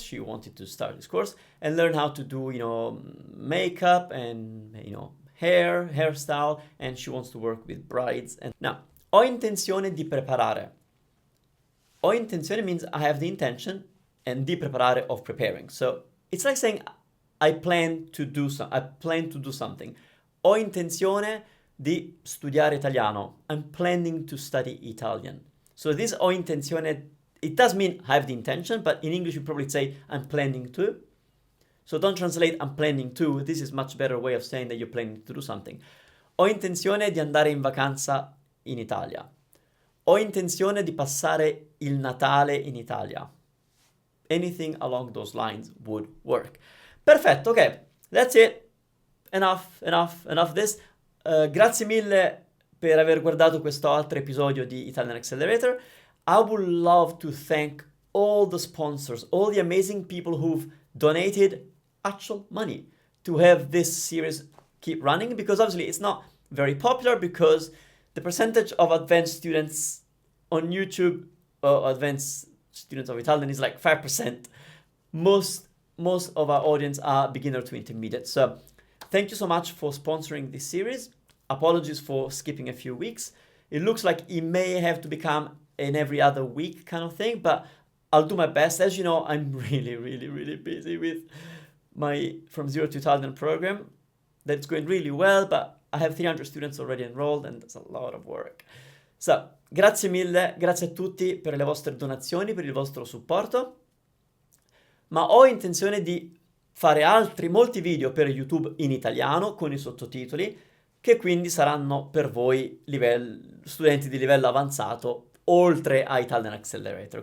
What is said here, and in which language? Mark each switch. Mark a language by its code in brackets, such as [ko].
[en] She wanted to start this course and learn how to do, makeup and, hairstyle, and she wants to work with brides. And now, [it] ho intenzione di preparare. Ho intenzione [en] means I have the intention, and [it] di preparare [en] of preparing. So it's like saying I plan to do something. [it] Ho intenzione di studiare italiano. [en] I'm planning to study Italian. So this [it] ho intenzione, [en] it does mean I have the intention, but in English you probably say I'm planning to. So don't translate I'm planning to. This is much better way of saying that you're planning to do something. [it] Ho intenzione di andare in vacanza in Italia. Ho intenzione di passare il Natale in Italia. [en] Anything along those lines would work. [it] Perfetto, [en] ok. That's it. Enough this. [it] Grazie mille per aver guardato questo altro episodio di Italian Accelerator. [en] I would love to thank all the sponsors, all the amazing people who've donated actual money to have this series keep running, because obviously it's not very popular because the percentage of advanced students on YouTube, advanced students of Italian, is like 5%. Most of our audience are beginner to intermediate. So thank you so much for sponsoring this series. Apologies for skipping a few weeks. It looks like it may have to become an every other week kind of thing, but I'll do my best. As you know, I'm really busy with my From Zero to Italian program. That's going really well, but I have 300 students already enrolled and that's a lot of work. [it] So, grazie mille, grazie a tutti per le vostre donazioni, per il vostro supporto. Ma ho intenzione di fare molti video per YouTube in italiano con i sottotitoli, che quindi saranno per voi studenti di livello avanzato, oltre a Italian Accelerator.